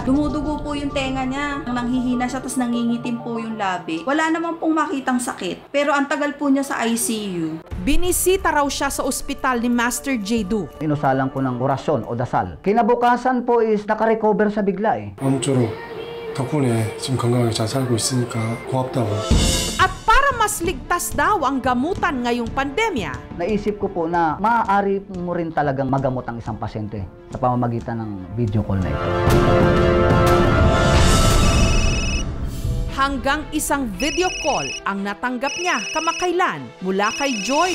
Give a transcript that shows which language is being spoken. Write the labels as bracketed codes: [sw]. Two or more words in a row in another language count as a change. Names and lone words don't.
[tl] Dumudugo po yung tenga niya. Nanghihina siya tapos nangingitim po yung labi. Wala naman pong makitang sakit. Pero ang tagal po niya sa ICU. Binisita raw siya sa ospital ni Master Jadu. Inusalan ko ng orasyon o dasal. Kinabukasan po is nakarecover sa bigla eh. [ko] 아무쪼록 덕분에 지금 건강하게 잘 살고 있으니까 고맙다고. [tl] At para mas ligtas daw ang gamutan ngayong pandemya, Naisip ko po na maaari mo rin talagang magamot ang isang pasyente sa pamamagitan ng video call na ito. hanggang isang video call ang natanggap niya kamakailan mula kay Joy.